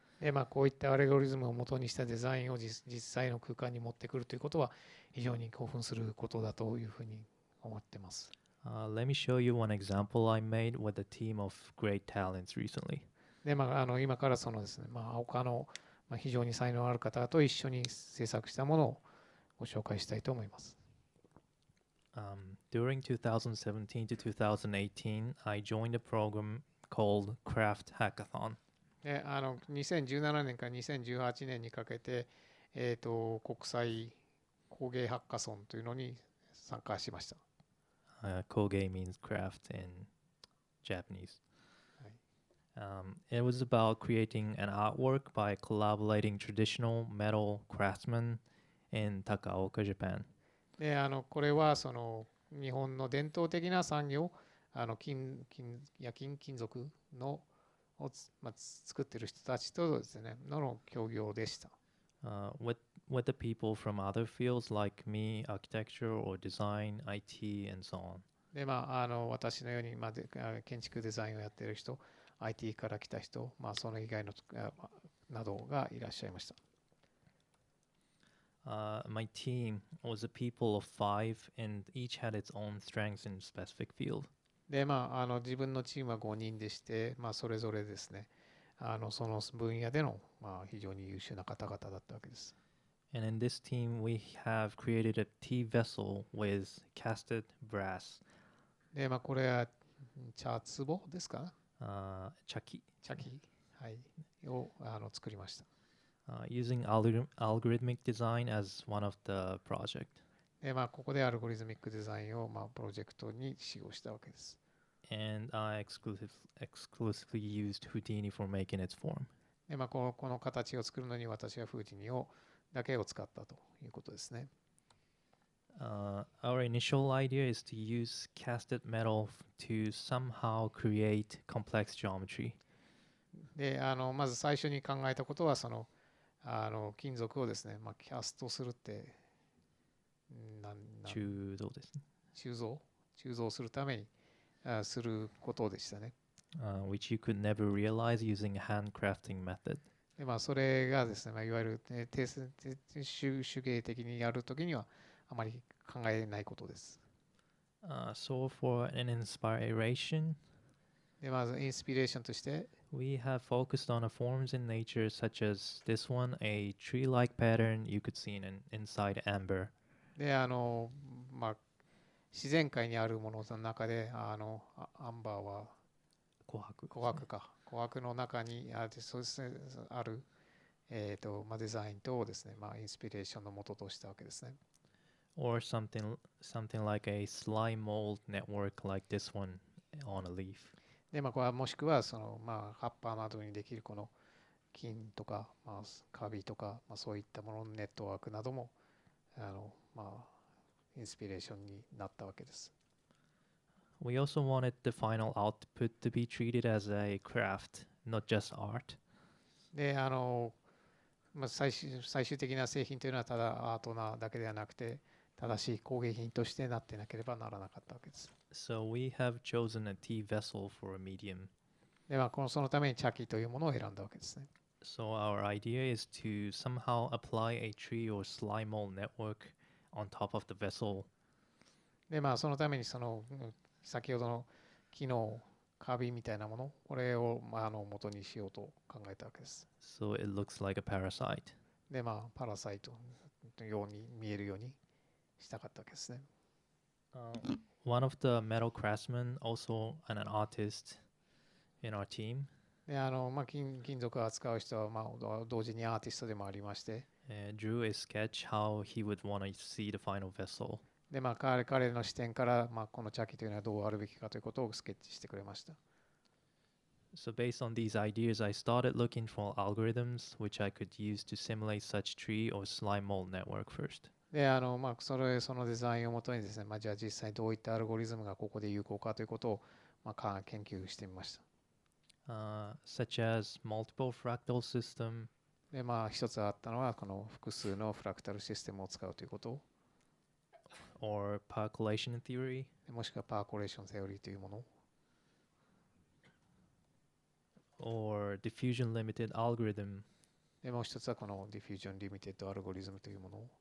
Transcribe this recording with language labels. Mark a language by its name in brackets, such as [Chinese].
[Japanese] で、こういったアルゴリズムを元にしたデザインを実際の空間に持ってくるということは非常に興奮することだというふうに思っています。 [English] Let me show you one example I made with a team of great talents recently. [Japanese] で、今からそのですね、他の非常に才能ある方と一緒に制作したものをご紹介したいと思います。 [English] During 2017 to 2018, I joined a program called Craft Hackathon. [Japanese] で、2017年から2018年にかけて、国際工芸ハッカソンというのに参加しました。 [English] Koge means craft in Japanese. It was about creating an artwork by collaborating traditional metal craftsmen in Takaoka, Japan. [Japanese] で、これはその日本の伝統的な産業、金属のを作っている人たちとですね、の協業でした。 [English] With the people from other fields like me, architecture or design, IT, and so on. [Japanese] で、私のように、建築デザインをやっている人、IT から来た人、その以外のなどがいらっしゃいました。 [English] My team was a people of 5 and each had its own strengths in a specific field. [Japanese] で、自分のチームは5人でして、それぞれですね、その分野での、非常に優秀な方々だったわけです。 [English] And in this team, we have created a tea vessel with casted brass. [Japanese] で、これは茶壺ですか？茶器。はい、を作りました。 [English] Using algorithmic design as one of the project. [Japanese] で、ここでアルゴリズミックデザインを、プロジェクトに使用したわけです。 [English] And I exclusively used Houdini for making its form. [Japanese] で、この形を作るのに私はフーディニだけを使ったということですね。 [English] Our initial idea is to use casted metal to somehow create complex geometry. [Japanese] で、まず最初に考えたことはその金属をですね、まあ、キャストするって、中道ですね。鋳造するためにすることでしたね。 [English] Which you could never realize using a handcrafting method. [Japanese] でまあ、それがですね、まあ、いわゆる、手芸的にやるときにはあまり考えないことです。 [English] So for an inspiration, [Japanese] で、まずインスピレーションとして、 [English] we have focused on a forms in nature such as this one, a tree-like pattern you could see inside amber. [Japanese] で、まあ、自然界にあるものの中で、アンバーは琥珀。琥珀の中にそうですね、ある、まあ、デザインとですね、まあ、インスピレーションの元としたわけですね。 [English] Or something like a slime mold network like this one on a leaf. [Japanese] で、まあ、これはもしくはまあ、葉っぱなどにできるこの菌とか、まあ、カビとか、まあ、そういったもののネットワークなどもまあ、インスピレーションになったわけです。 [English] We also wanted the final output to be treated as a craft, not just art. [Japanese] で、まあ、最終的な製品というのはただアートなだけではなくて、正しい工芸品としてなってなければならなかったわけです。 [English] So we have chosen a tea vessel for a medium. [Japanese] では、そのために茶器というものを選んだわけですね。 [English] So our idea is to somehow apply a tree or slime mold network on top of the vessel. [Japanese] で、まあ、そのために先ほどの木のカビみたいなもの、これを、まあ、元にしようと考えたわけです。 [English] So it looks like a parasite. [Japanese] で、まあ、パラサイトのように見えるようにしたかったわけですね。 [English] One of the metal craftsmen, also an artist in our team, [Japanese] で、まあ、金属を扱う人は、まあ、同時にアーティストでもありまして、 [English] drew a sketch how he would want to see the final vessel. [Japanese] で、まあ、彼の視点から、まあ、この茶器というのはどうあるべきかということをスケッチしてくれました。 [English] So based on these ideas, I started looking for algorithms which I could use to simulate such tree or slime mold network first. [Japanese] で、まあ、そのデザインをもとにですね、まあ、じゃあ実際どういったアルゴリズムがここで有効かということを、まあ、研究してみました。 [English] Such as multiple fractal system, [Japanese] で、まあ、一つあったのは、この複数のフラクタルシステムを使うということ、 [English] or percolation theory, [Japanese] もしくはパーコレーションセオリーというもの、 [English] or diffusion limited algorithm, [Japanese] で、もう一つはこのディフュージョンリミテッドアルゴリズムというもの、